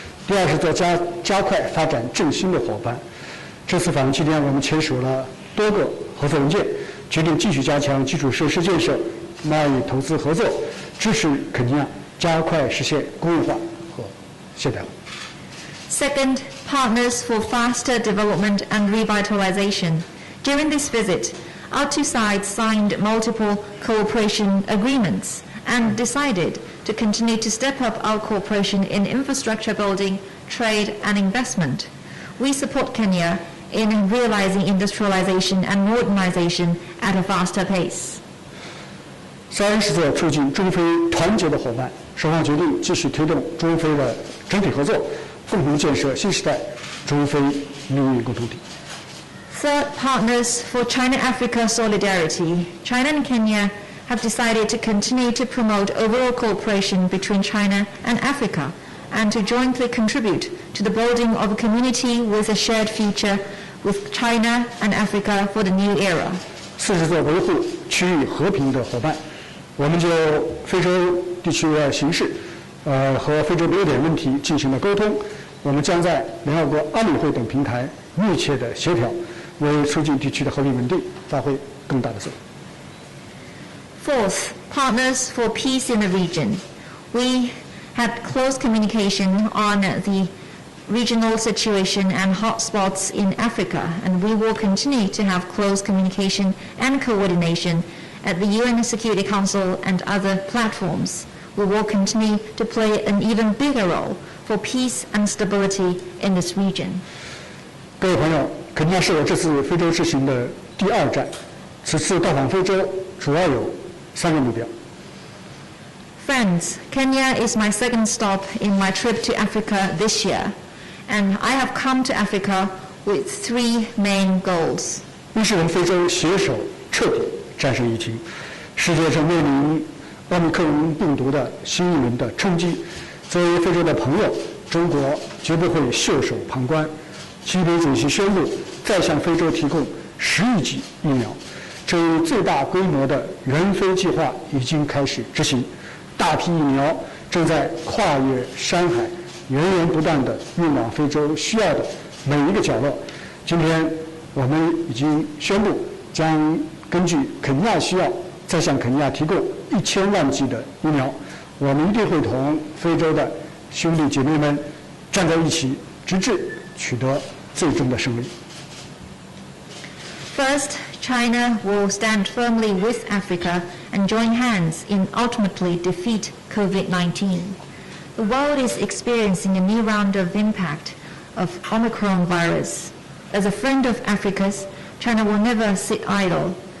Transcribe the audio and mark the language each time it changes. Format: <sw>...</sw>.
<zh>第二是做加快发展振兴的伙伴。这次访问期间，我们签署了多个合作文件，决定继续加强基础设施建设、贸易投资合作，支持肯尼亚加快实现工业化和现代化。</zh> <en>Second, partners for faster development and revitalization. During this visit, our two sides signed multiple cooperation agreements and decided to continue to step up our cooperation in infrastructure building, trade, and investment. We support Kenya in realizing industrialization and modernization at a faster pace.</en> <zh>三是做促进中非团结的伙伴，双方决定继续推动中非的整体合作，共同建设新时代中非命运共同体。</zh> <en>Third, partners for China-Africa solidarity. China and Kenya have decided to continue to promote overall cooperation between China and Africa and to jointly contribute to the building of a community with a shared future with China and Africa for the new era.</en> <zh>四是做维护区域和平的伙伴，我们就非洲地区的形势，和非洲的热点问题进行了沟通。我们将在联合国安理会等平台密切的协调，为促进地区的和平稳定发挥更大的作用。</zh> <en>Fourth, partners for peace in the region. We had close communication on the regional situation and hotspots in Africa, and we will continue to have close communication and coordination at the UN Security Council and other platforms. We will continue to play an even bigger role for peace and stability in this region.</en> <zh>各位朋友，肯尼亚是我这次非洲之行的第2站，此次到访非洲主要有3个目标。</zh> <en>Friends, Kenya is my second stop in my trip to Africa this year, and I have come to Africa with 3 main goals.</en> <zh>一是我们非洲携手彻底战胜疫情，世界正面临奥密克戎病毒的新一轮的冲击。作为非洲的朋友，中国绝不会袖手旁观。习近平主席宣布再向非洲提供10亿剂疫苗，这一最大规模的援非计划已经开始执行，大批疫苗正在跨越山海，源源不断地运往非洲需要的每一个角落。今天我们已经宣布将根据肯尼亚需要，再向肯尼亚提供1000万剂的疫苗。我们一定会同非洲的兄弟姐妹们站在一起，直至取得最终的胜利。</zh> <en>First, China will stand firmly with Africa and join hands in ultimately defeat COVID-19. The world is experiencing a new round of impact of Omicron virus. As a friend of Africa's, China will never sit idle.</en>